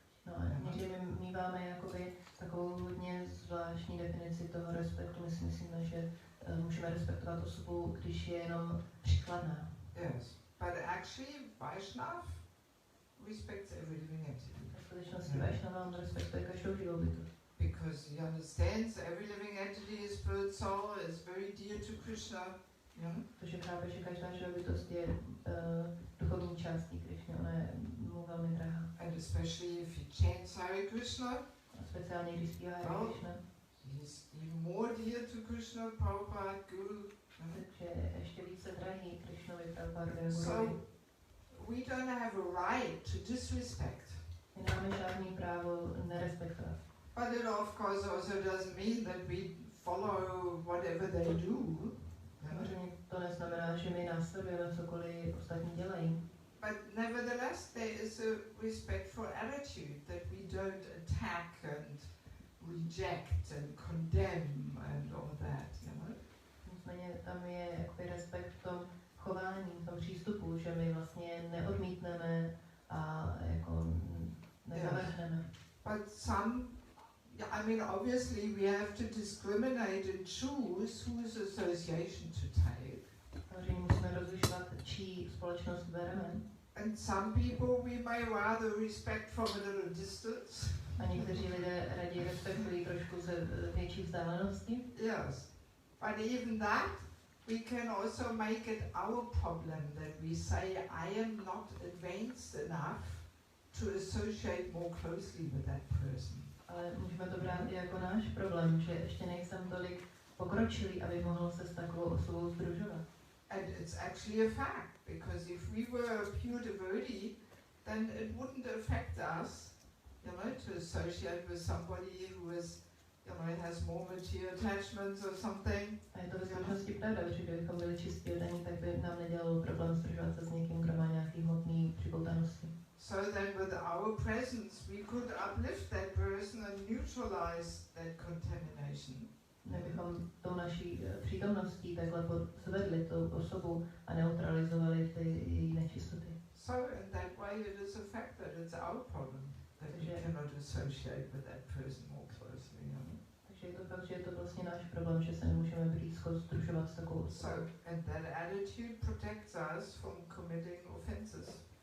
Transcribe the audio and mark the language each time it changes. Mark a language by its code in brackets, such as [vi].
[cs] No a někdy my míváme jakoby takovou hodně zvláštní definici toho respektu. My si myslíme, že můžeme respektovat osobu, když je jenom příkladná. [en] Yes, but actually Vaishnav respects every living entity. [cs] V skutečnosti Vaishnava on respektuje každou živou bytost. [en] Because he understands every living entity is spirit soul, is very dear to Krishna. Yeah? [cs] Protože chápe, že každá živou bytost je duchovní částí Krishny, ona je mu velmi drahá. [en] And especially if he chants Hare Krishna, [cs] A speciálně když zpívá Hare Krishna, [en] he's even more dear to Krishna, Prabhupada, Guru. [cs] takže ještě více drahý Krishnovi, Prabhupadovi, [en] So [cs] Guruvi. [en] we don't have a right to disrespect. [cs] My nemáme žádný právo nerespektovat. [en] But it of course also doesn't mean that we follow whatever they do. [cs] Samozřejmě to neznamená, že my následujeme cokoliv ostatní dělají. [en] But nevertheless, there is a respectful attitude that we don't attack and reject and condemn and all that, you know. [cs] Nicméně tam je jakoby respekt v tom chování, v tom přístupu, že my vlastně neodmítneme a jako nezavrhneme. [en] But some, I mean, obviously we have to discriminate and choose whose association to take. [cs] Samozřejmě musíme rozlišovat, čí společnost bereme. [en] And some people we may rather respect from a little distance. [cs] A někteří lidé raději respektují trošku ze větší vzdálenosti. [en] Yes. But even that, we can also make it our problem that we say, I am not advanced enough to associate more closely with that person. [cs] Ale můžeme to brát i jako náš problém, že ještě nejsem tolik pokročilý, aby mohl se s takovou osobou sdružovat. [en] And it's actually a fact, because if we were a pure devotee, then it wouldn't affect us, you know, to associate with somebody who is, you know, has more material attachments or something. [cs] A je to ve skutečnosti pravda, že kdybychom byli čistí oddaní, tak by nám nedělalo problém sdružovat se s někým, kdo má nějaký hmotný připoutanosti. [en] So then with our presence we could uplift that person and neutralize that contamination. [cs] Nebychom tou naší přítomností takhle zvedli tou osobu a neutralizovali ty její nečistoty. [en] So in that way it is a fact that it's our problem that we cannot associate with that person more closely. [cs] Takže je to fakt, že je to vlastně náš problém, že se nemůžeme blízko združovat s takovou [en] So, and that attitude protects us from committing offenses.